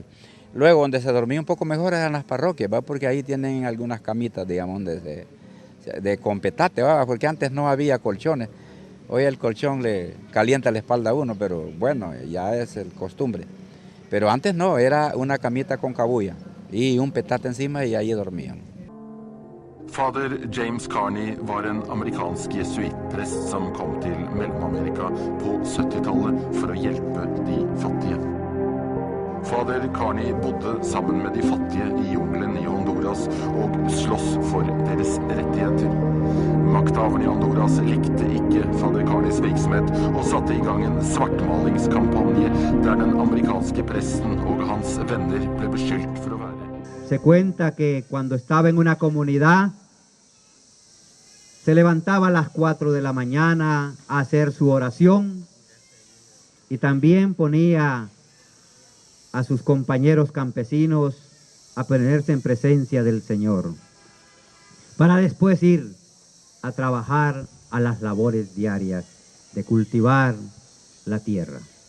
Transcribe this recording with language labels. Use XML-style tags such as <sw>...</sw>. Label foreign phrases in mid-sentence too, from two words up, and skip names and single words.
<es>Luego, donde se dormía un poco mejor eran las parroquias, ¿va? Porque ahí tienen algunas camitas, digamos, de competate, ¿va? Porque antes no había colchones. Hoy el colchón le calienta la espalda a uno, pero bueno, ya es el costumbre. Pero antes no, era una camita con cabulla y un petate encima y allí dormían.</es> <no>Fader James Carney var en amerikansk jesuittprest som kom til Mellom-Amerika på 70-tallet for å hjelpe de fattige. Fader Carney bodde sammen med de fattige i jungelen i Honduras og sloss for deres rettigheter. Makthaverne i Honduras likte ikke fader Carneys virksomhet og satte i gang en svartmalingskampanje der den amerikanske presten og hans venner ble beskyldt for å være.</no> <es>Se cuenta que cuando estaba en una comunidad se levantaba a las 4 de la mañana a hacer su oración y también ponía a sus compañeros campesinos a ponerse en presencia del Señor, para después ir a trabajar a las labores diarias de cultivar la tierra.</es>